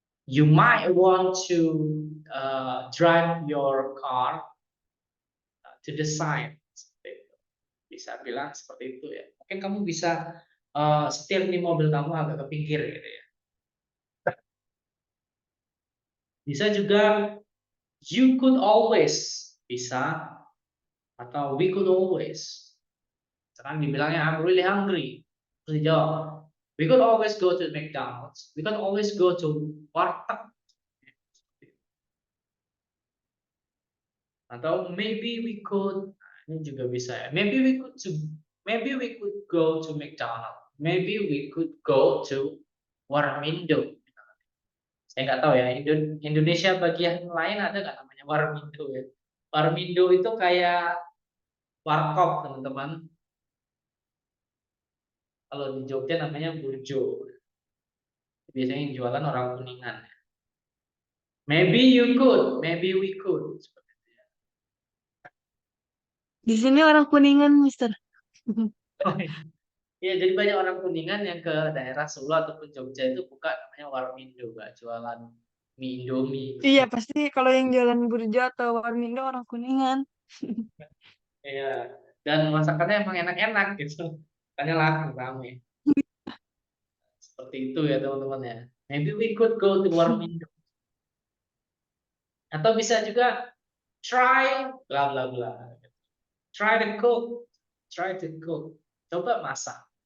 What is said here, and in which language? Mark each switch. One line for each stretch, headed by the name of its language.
English: You might want to drive your car to the side.
Indonesian: Bisa bilang seperti itu ya. Mungkin kamu bisa setir nih mobil kamu agak ke pinggir gitu ya. Bisa juga
English: you could always,
Indonesian: bisa, atau
English: we could always.
Indonesian: Sekarang dibilangnya
English: I'm really hungry.
Indonesian: Terus dijawab,
English: we could always go to McDonald's. We could always go to warteg.
Indonesian: Atau
English: maybe we could,
Indonesian: ini juga bisa ya.
English: Maybe we could go to McDonald's. Maybe we could go to Warmindo.
Indonesian: Saya nggak tahu ya, Indonesia bagian lain ada nggak namanya Warmindo ya? Warmindo itu kayak warkop teman-teman. Kalau di Jogja namanya burjo. Biasanya yang jualan orang Kuningan.
English: Maybe you could, maybe we could.
Indonesian: Di sini orang Kuningan, Mister. Iya, jadi banyak orang Kuningan yang ke daerah Solo ataupun Jogja itu buka namanya Warmindo, Mbak, jualan mie Indomie. Iya, pasti kalau yang jualan burjo atau warmindo orang Kuningan. Iya, dan masakannya emang enak-enak gitu. Makanya laku rame. Seperti itu ya teman-teman ya.
English: Maybe we could go to Warmindo.
Indonesian: Atau bisa juga
English: try bla bla bla. Try to cook. Try to cook.
Indonesian: Coba masak.